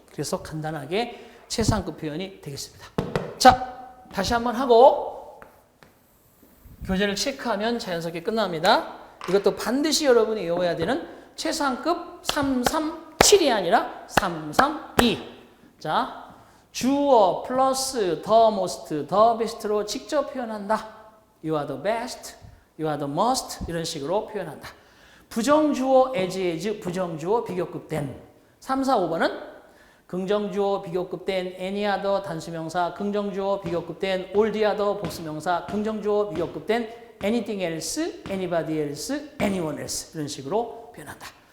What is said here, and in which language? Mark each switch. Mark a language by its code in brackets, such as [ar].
[ko] 그래서 간단하게 최상급 표현이 되겠습니다. 자, 다시 한번 하고 교재를 체크하면 자연스럽게 끝납니다. 이것도 반드시 여러분이 외워야 되는 최상급 337이 아니라 332. 자, 주어 플러스 the most, the best로 직접 표현한다. [en] You are the best, you are the most [ko] 이런 식으로 표현한다. 부정주어 as, 부정주어 비교급된. 3, 4, 5번은 긍정주어 비교급된 any other 단수명사, 긍정주어 비교급된 all the other 복수명사, 긍정주어 비교급된 [en] anything else, anybody else, anyone else [ko] 이런 식으로 표현한다.